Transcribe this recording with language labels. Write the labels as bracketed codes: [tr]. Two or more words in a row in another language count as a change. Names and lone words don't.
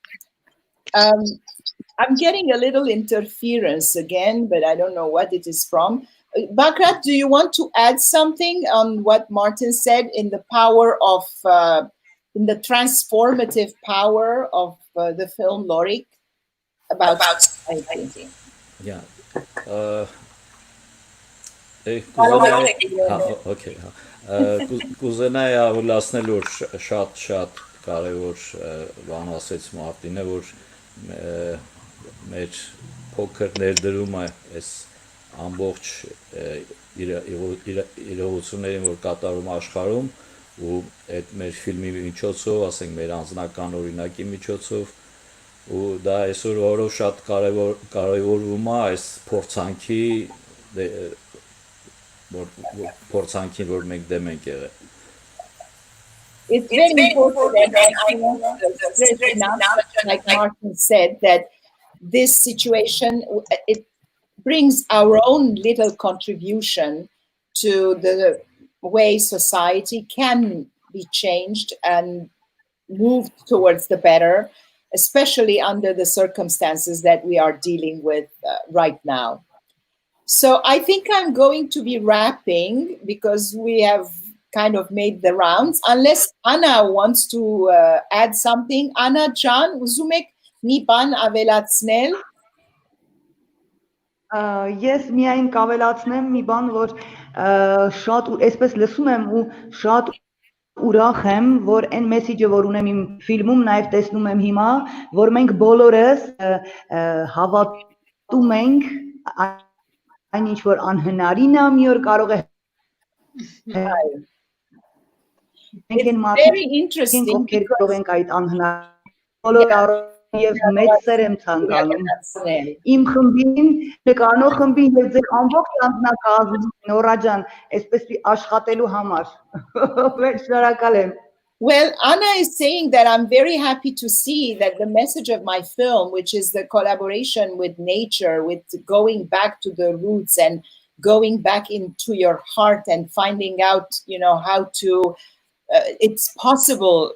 [en] I'm getting a little interference again, but I don't know what it is from. Bagrat, do you want to add something on what Martin said in the power of, in the transformative power of the film LORIK about society? Yeah. Okay. [hy] Կուզենայի ավելացնել, որ շատ կարևոր բան ասեց Մարտինը, որ մեր փոքր ներդրումը այս ամբողջ իրողություններին, որ կատարում աշխարհում, ու այդ մեր ֆիլմի միջոցով, ասենք մեր անձնական օրինակի միջոցով, ու դա այսօր օրով շատ կարևորվում է այս փորձանքի, որ մենք դեմ ենք եղել։ [en] It's very important that I want to stress enough, like Martin said, that this situation, it brings our own little contribution to the way society can be changed and moved towards the better, especially under the circumstances that we are dealing with right now. So I think I'm going to be wrapping, because we have kind of made the rounds, unless Anna wants to add something. Anna Can, [hy] ուզում եք մի բան ավելացնել? Ես միայն կավելացնեմ մի բան, որ շատ այսպես լսում եմ ու շատ ուրախ եմ, որ այն մեսեջը, որ ունեմ իմ ֆիլմում, նաև տեսնում եմ հիմա, որ մենք բոլորս հավատում ենք այն ինչ որ անհնարին է, մի օր կարող է [en] It's very interesting because [hy] Եվ մեծ սեր եմ ցանկանում իմ խմբին, նկարնող խմբին եւ ձեր ամբողջ անձնակազմին, Նորա ջան, այսպես աշխատելու համար։ Շնորհակալ եմ։ [en] Well, Anna is saying that I'm very happy to see that the message of my film, which is the collaboration with nature, with going back to the roots and going back into your heart and finding out, you know, how to, it's possible.